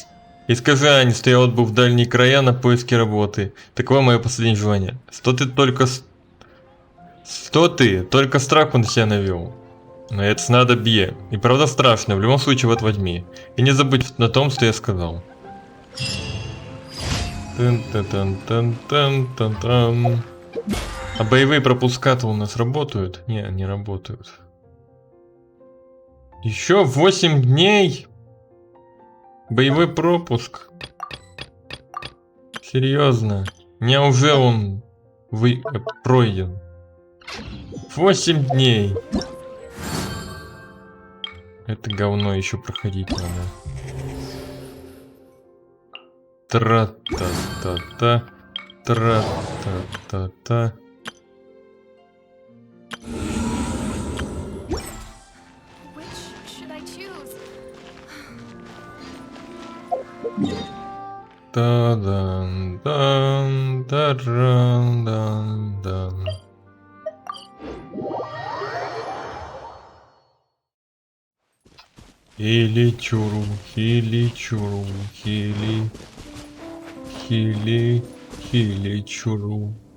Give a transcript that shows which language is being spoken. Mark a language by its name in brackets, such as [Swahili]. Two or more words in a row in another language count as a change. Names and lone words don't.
[Russian] И скажи Ане, что я отбыл в дальние края на поиски работы. Таково мое последнее желание. Что ты только страху на себя навел. Но это надо бье. И правда страшно, в любом случае вот возьми. И не забудь на том, что я сказал. Тан-тан-тан-тан-тан-тан. А боевые пропуска-то у нас работают? Не работают. Еще 8 дней? Боевой пропуск? Серьезно? Мне уже он пройден. 8 дней. Это говно еще проходить надо. Тра-та-та-та. Тра-та-та-та. Та-дан, та-дан-дан-дан. Хили-чуру, хили-чуру, хили-чуру.